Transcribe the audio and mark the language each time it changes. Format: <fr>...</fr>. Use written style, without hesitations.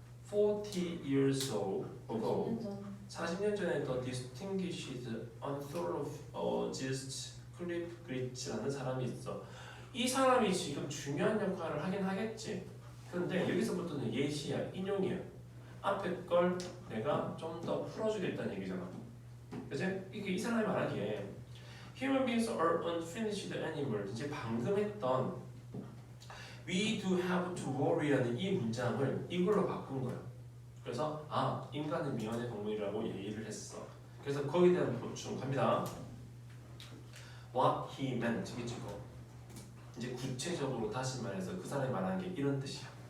<en>40 years ago,</en> <ko>40년 전에</ko> <en>the distinguished anthropologist 클리프</en> <ko>그리치라는 사람이 있어. 이 사람이 지금 중요한 역할을 하긴 하겠지. 그런데 여기서부터는 예시야, 인용이야. 앞에 걸 내가 좀 더 풀어주겠다는 얘기잖아. 그치? 이게 이 사람이 말하기에</ko> <en>Human beings are unfinished animals.</en> <ko>이제 방금 했던</ko> <en>We do have to worry</en> <ko>라는 이 문장을 이걸로 바꾼 거야. 그래서 인간은 미완의 동물이라고 얘기를 했어. 그래서 거기에 대한 보충 갑니다.</ko> <en>What he meant</en> <ko>이거 이제 구체적으로 다시 말해서 그 사람이 말하는 게 이런 뜻이야.</ko>